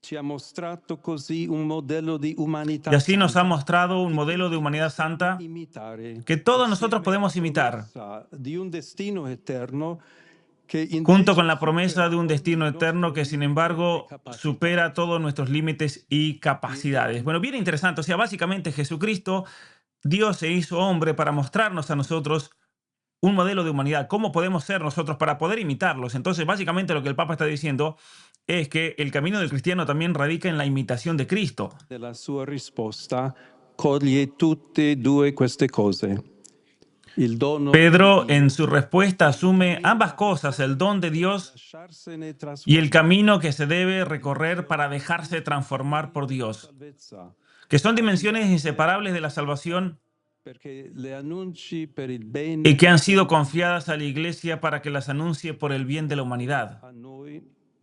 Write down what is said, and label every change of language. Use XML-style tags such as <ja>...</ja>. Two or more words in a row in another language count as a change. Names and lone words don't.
<es>Y así nos ha mostrado un modelo de humanidad santa que todos nosotros podemos imitar, junto con la promesa de un destino eterno que, sin embargo, supera todos nuestros límites y capacidades. Bueno, bien interesante. O sea, básicamente Jesucristo, Dios se hizo hombre para mostrarnos a nosotros un modelo de humanidad. ¿Cómo podemos ser nosotros para poder imitarlos? Entonces, básicamente lo que el Papa está diciendo es que el camino del cristiano también radica en la imitación de Cristo.</es> <it>La sua risposta coglie tutte e due queste cose.</it> <es>Pedro, en su respuesta, asume ambas cosas, el don de Dios y el camino que se debe recorrer para dejarse transformar por Dios, que son dimensiones inseparables de la salvación y que han sido confiadas a la Iglesia para que las anuncie por el bien de la humanidad.</es>